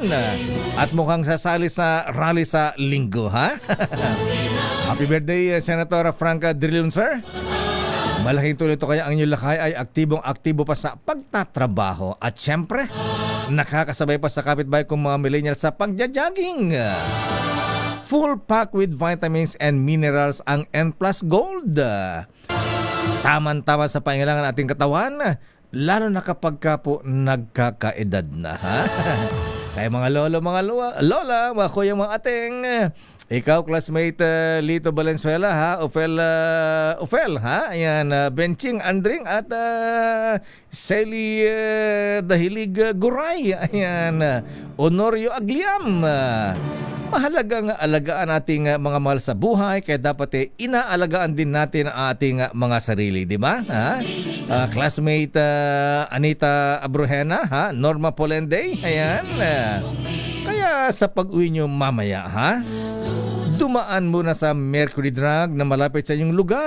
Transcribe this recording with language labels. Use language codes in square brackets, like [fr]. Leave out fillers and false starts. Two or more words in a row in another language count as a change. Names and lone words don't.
[tl] At mukhang sasali sa rally sa linggo, ha? [en] Happy birthday, Senator Frank Drilon, sir. [tl] Malaking tuloy ito kaya ang inyong lakay ay aktibong-aktibo pa sa pagtatrabaho. At syempre, nakakasabay pa sa kapitbahay kong mga millennial sa pagja-jogging. [en] Full pack with vitamins and minerals [tl] ang N+ Gold. Taman-tama sa pangailangan ating katawan, lalo na kapag ka po nagkakaedad na, ha? Kaya mga lolo, mga lola, mga kuya, mga ating, ikaw, classmate Lito Valenzuela, ha? Ufel, ha? Ayan, Benching Andring at Sally Dahilig Guray. Ayan, Honorio Agliam. Mahalagang alagaan ating mga mahal sa buhay, kaya dapat inaalagaan din natin ang ating mga sarili, di ba? Classmate Anita Abrujena, ha? Norma Polende, ayan. Kaya sa pag-uwi nyo mamaya, ha? Dumaan muna sa Mercury Drug na malapit sa inyong lugar.